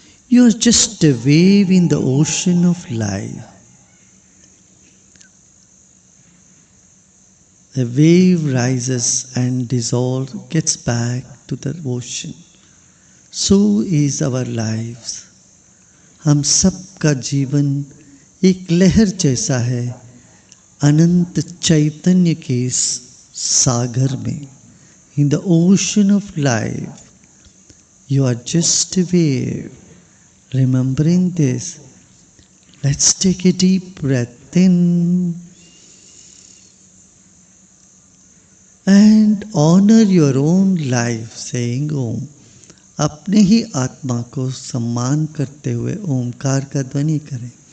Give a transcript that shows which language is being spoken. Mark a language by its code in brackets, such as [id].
[en] You're just a wave in the ocean of life. The wave rises and dissolves, gets back to the ocean. So is our lives. [hi] हम सबका जीवन एक लहर जैसा है अनंत चैतन्य के सागर में. [en] In the ocean of life, you are just a wave. Remembering this, let's take a deep breath in and honor your own life saying Om. [hi] अपने ही आत्मा को सम्मान करते हुए ओमकार का ध्वनि करें.